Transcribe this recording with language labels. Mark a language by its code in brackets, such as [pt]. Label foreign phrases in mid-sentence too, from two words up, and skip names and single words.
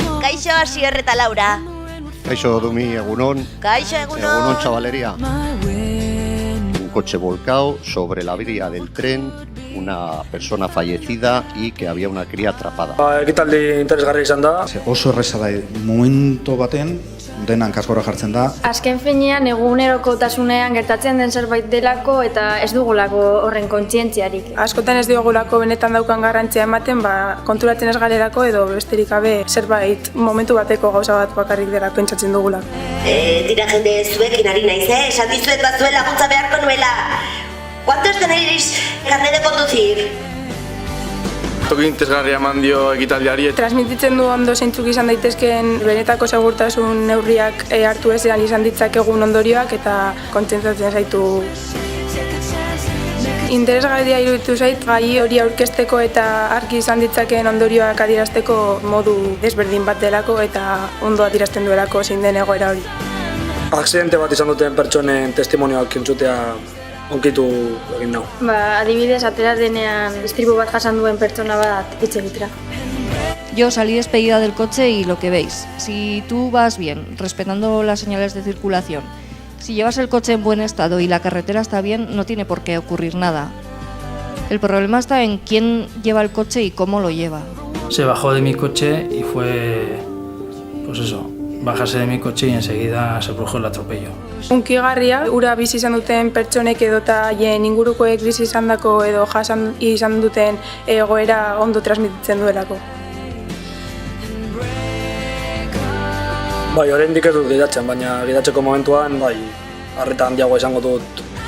[eu] Kaixo, Asier eta Laura. Kaixo, Dumi, egunon. Kaixo, egunon. Egunon, chavalería. [es] Un coche volcado sobre la vía del tren, una persona fallecida y que había una cría atrapada. [eu] Ekitaldi interesgarria izan da. Oso erreza da, momentu baten denan kaskora jartzen da. Azken finean egunerokotasunean gertatzen den zerbait delako eta ez dugulako horren kontzientziarik. Askotan ez diogulako benetan daukan garrantzia ematen, konturatzen ez garelako edo besterik gabe zerbait momentu bateko gauza bat bakarrik dela pentsatzen dugulako. Tira jende zuekin ari naiz, esan dizuet batzuen laguntza beharko nuela. [es] ¿Cuántos tenéis carnet de conducir? [eu] Toki interesgarria eman dio ekitaldiari. Transmititzen du ondo zeintzuk izan daitezkeen benetako segurtasun neurriak hartu ezean izan ditzakegun ondorioak eta kontzientziatzen zaitu. Interesgarria iruditu zait gai hori aurkezteko eta argi izan ditzakeen ondorioak adierazteko modu desberdin bat delako eta ondo adierazten duelako zein den egoera hori. Aksidente bat izan duten pertsonen testimonioak entzutea onkitu egin nau. Adibidez, atera denean istripu bat jasan duen pertsona bat hitz egitera. [es] Yo salí despedida del coche y lo que veis, si tú vas bien, respetando las señales de circulación, si llevas el coche en buen estado y la carretera está bien, no tiene por qué ocurrir nada. El problema está en quién lleva el coche y cómo lo lleva. Se bajó de mi coche y fue, bajarse de mi coche y enseguida se produjo el atropello. [eu] Hunkigarria, ura bizi izan duten pertsonek edota haien ingurukoek bizi izandako edo jasan izan duten egoera ondo transmititzen duelako. Oraindik ez dut gidatzen, baina gidatzeko momentuan, arreta handiagoa izango dut.